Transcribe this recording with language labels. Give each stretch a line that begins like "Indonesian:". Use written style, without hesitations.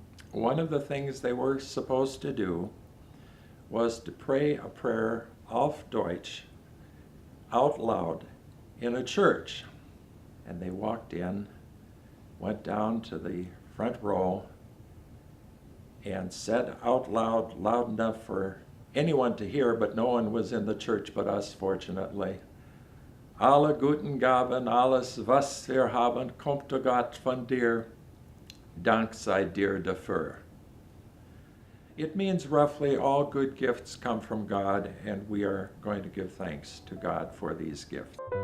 English: One of the things they were supposed to do was to pray a prayer
German: auf Deutsch
English: out loud in a church. And they walked in, went down to the front row, and said out loud, loud enough for anyone to hear, but no one was in the church but us, fortunately.
German: Alle guten Gaben, alles was wir haben, kommt to Gott von dir, Dank sei dir dafür.
English: It means roughly all good gifts come from God, and we are going to give thanks to God for these gifts.